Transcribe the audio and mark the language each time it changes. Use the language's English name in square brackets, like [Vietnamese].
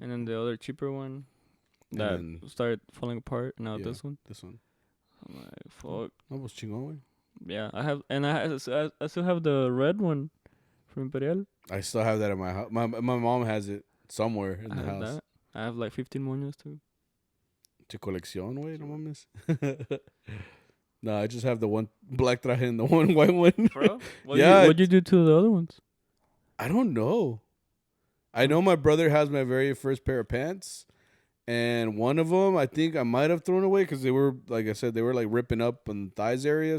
[English] And then the other cheaper one that started falling apart. Now this one. This one. I'm like, fuck. That was chingón. Yeah, I still have the red one from Imperial. I still have that in my house. My mom has it somewhere in the house. That. I have like 15 moños too. [Spanish] Tu colección, güey, no mames. [English] No, I just have the one black traje and the one white one. Bro? What'd you do to the other ones? I don't know. I know my brother has my very first pair of pants. And one of them, I think I might have thrown away because they were, like I said, they were like ripping up on the thighs area.